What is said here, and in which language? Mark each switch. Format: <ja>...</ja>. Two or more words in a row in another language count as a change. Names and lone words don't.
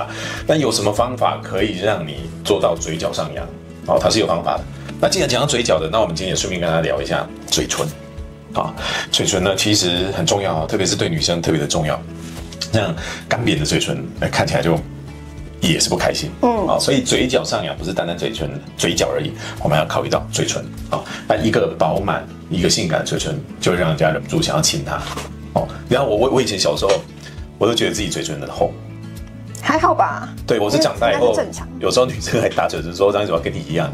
<zh>但有什麼方法可以讓你做到嘴角上揚？哦，它是有方法的。那既然講到嘴角的，那我們今天也順便跟大家聊一下嘴唇。啊，嘴唇呢其實很重要，特別是對女生特別的重要。像乾癟的嘴唇，看起來就也是不開心。所以嘴角上揚不是單單嘴角而已，我們要考慮到嘴唇。那一個飽滿、一個性感的嘴唇，就會讓人家忍不住想要親它。然後我以前小時候，我都覺得自己嘴唇很厚，還好吧？對，我是長大以後，有時候女生還打嘴唇說：“張怎麼跟你一樣？”</zh>